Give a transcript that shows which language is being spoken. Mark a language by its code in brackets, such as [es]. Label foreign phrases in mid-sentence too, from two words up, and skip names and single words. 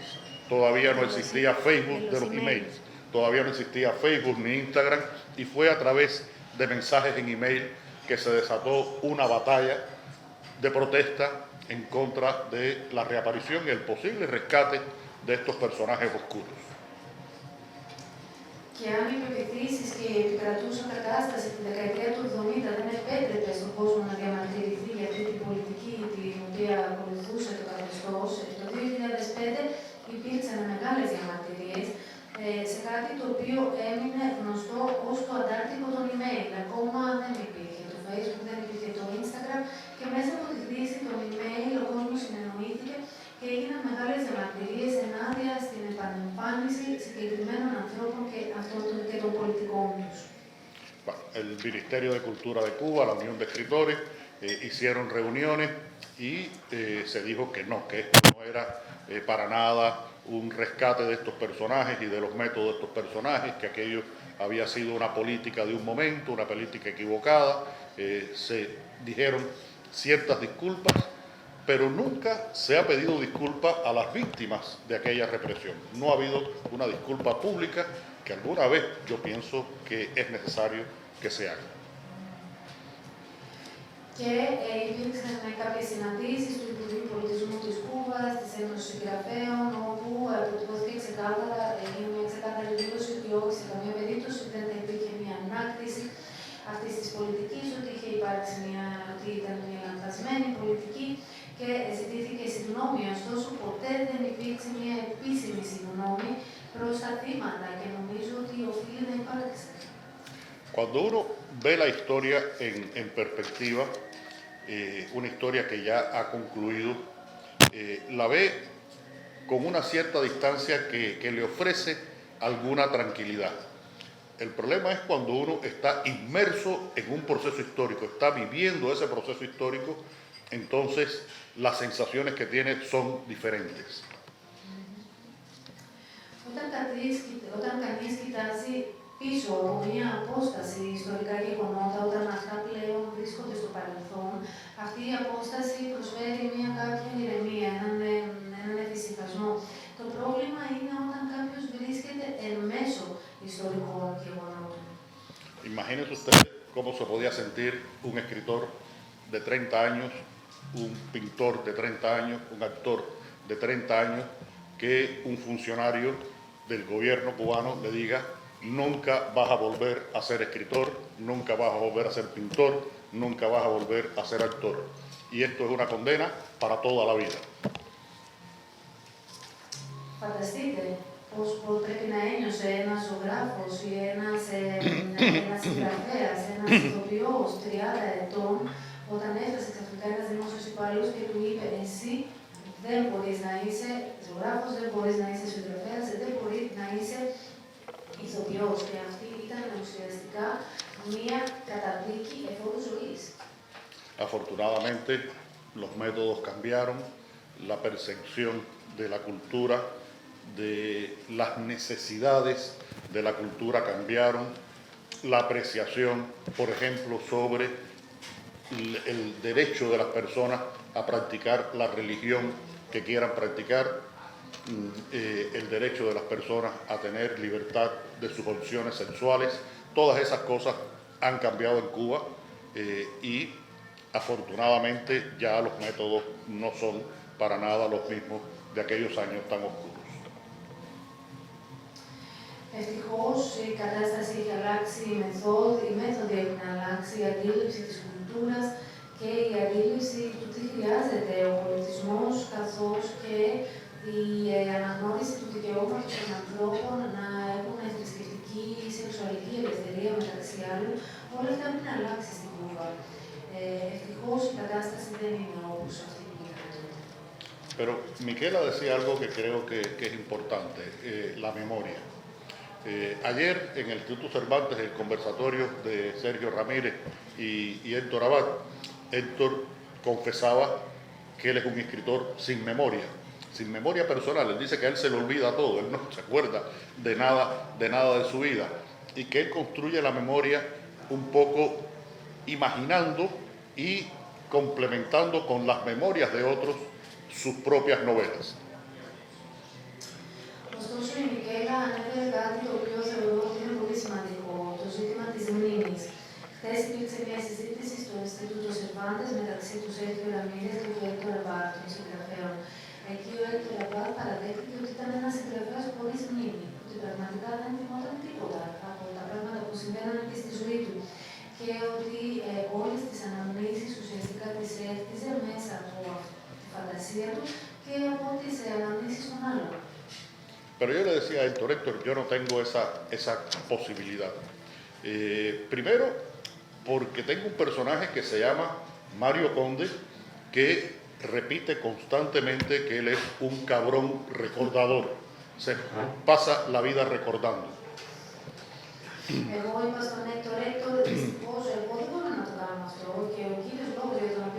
[es] Todavía no existía Facebook de los emails, todavía no existía Facebook ni Instagram, y fue a través de mensajes en email que se desató una batalla de protesta en contra de la reaparición y el posible rescate de estos personajes oscuros. [el] Και αν οι πεποιθήσεις και η επικρατούσα κατάσταση τη δεκαετία του 70 δεν επέτρεπε στον κόσμο να διαμαρτυρηθεί για αυτή την πολιτική την οποία ακολουθούσε το καθεστώς, το 2005 υπήρξαν μεγάλες διαμαρτυρίες σε κάτι το οποίο έμεινε γνωστό ως το αντάρτικο των email. Ακόμα δεν υπήρχε το Facebook, δεν υπήρχε το Instagram και μέσα από τη χρήση των email ο κόσμος συνεννοήθηκε και έγιναν μεγάλες διαμαρτυρίες ενάντια στην επανεμφάνιση συγκεκριμένων ανθρώπων και των πολιτικών τους. [es] El Ministerio de Cultura de Cuba, la Unión de Escritores hicieron reuniones y se dijo que no, que esto no era para nada un rescate de estos personajes y de los métodos de estos personajes, que aquello había sido una política de un momento, una política equivocada. Se dijeron ciertas disculpas, pero nunca se ha pedido disculpas a las víctimas de aquella represión. No ha habido una disculpa pública que alguna vez yo pienso que es necesario que se haga. [el] Και υπήρξαν κάποιες συναντήσεις του Υπουργείου Πολιτισμού της Κούβας, της Ένωσης Συγγραφέων, όπου αποτυπώθηκε ξεκάθαρα, έγινε μια ξεκάθαρη δήλωση ότι όχι σε καμία περίπτωση δεν θα υπήρχε μια ανάκτηση αυτής της πολιτικής, ότι ότι ήταν μια λανθασμένη πολιτική και ζητήθηκε συγγνώμη. Ωστόσο, ποτέ δεν υπήρξε μια επίσημη συγγνώμη προς τα θύματα και νομίζω ότι οφείλει να υπάρξει. [es] Cuando uno ve la historia en perspectiva, una historia que ya ha concluido, la ve con una cierta distancia que le ofrece alguna tranquilidad. El problema es cuando uno está inmerso en un proceso histórico, está viviendo ese proceso histórico, entonces las sensaciones que tiene son diferentes. [el] Όταν κανείς κοιτάζει πίσω από μια απόσταση ιστορικά γεγονότα, όταν αυτά πλέον βρίσκονται στο παρελθόν, αυτή η απόσταση προσφέρει μια κάποια ηρεμία, έναν εφησυχασμό. Το πρόβλημα είναι όταν κάποιος βρίσκεται εν μέσω ιστορικών γεγονότων. [es] Imagínense ustedes cómo se podía sentir un escritor de 30 años, un pintor de 30 años, un actor de 30 años, que un funcionario del gobierno cubano le diga: nunca vas a volver a ser escritor, nunca vas a volver a ser pintor, nunca vas a volver a ser actor. Y esto es una condena para toda la vida. [el] Φανταστείτε πώς πρέπει να ένιωσε ένας ζωγράφος ή ένας συγγραφέας, ένας ηθοποιός 30 ετών, όταν έφτασε ξαφνικά ένας δημόσιος υπάλληλος και του είπε: εσύ δεν μπορείς να είσαι ζωγράφος, δεν μπορείς να είσαι συγγραφέας, δεν μπορείς να είσαι ηθοποιός. Και αυτή ήταν ουσιαστικά μία καταδίκη εφόρου ζωής. [es] Afortunadamente, los métodos cambiaron, la percepción de la cultura, de las necesidades de la cultura cambiaron, la apreciación, por ejemplo, sobre el derecho de las personas a practicar la religión que quieran practicar, el derecho de las personas a tener libertad de sus opciones sexuales. Todas esas cosas han cambiado en Cuba y afortunadamente ya los métodos no son para nada los mismos de aquellos años tan oscuros. [el] Ευτυχώς η κατάσταση έχει αλλάξει, οι μέθοδοι έχουν αλλάξει, η αντίληψη της κουλτούρας και η αντίληψη του τι χρειάζεται ο πολιτισμός, καθώς και η αναγνώριση του δικαιώματος των ανθρώπων να έχουν θρησκευτική ή σεξουαλική ελευθερία μεταξύ άλλων, όλα αυτά έχουν αλλάξει στην Κούβα. Ευτυχώς η κατάσταση δεν είναι όπως αυτή που ήταν τότε. [es] Pero Miquela decía algo que creo que es importante, la memoria. Ayer en el Instituto Cervantes, el conversatorio de Sergio Ramírez y Héctor Abad, Héctor confesaba que él es un escritor sin memoria personal. Él dice que a él se le olvida todo, él no se acuerda de nada de su vida, y que él construye la memoria un poco imaginando y complementando con las memorias de otros sus propias novelas. [el] Ωστόσο, η Μικέλα ανέφερε κάτι το οποίο θεωρώ ότι είναι πολύ σημαντικό, το ζήτημα της μνήμης. Χθες υπήρξε μια συζήτηση στο Ινστιτούτο Σερβάντες μεταξύ του Σέρχιο Ραμίρες και του Έκτορ Αμπάτ, των συγγραφέων. Εκεί ο Έκτορ Αμπάτ παραδέχτηκε ότι ήταν ένας συγγραφέας χωρίς μνήμη, ότι πραγματικά δεν θυμόταν τίποτα από τα πράγματα που συμβαίνανε και στη ζωή του. Και ότι όλες τις αναμνήσεις ουσιαστικά τις έχτιζε μέσα από τη φαντασία του και από τις αναμνήσεις των άλλων. [es] Pero yo le decía a Héctor, yo no tengo esa posibilidad. Primero, porque tengo un personaje que se llama Mario Conde, que repite constantemente que él es un cabrón recordador. Se pasa la vida recordando. [el] Εγώ είπα στον Έκτορ, δυστυχώς εγώ δεν μπορώ να το κάνω αυτό και ο κύριος λόγος για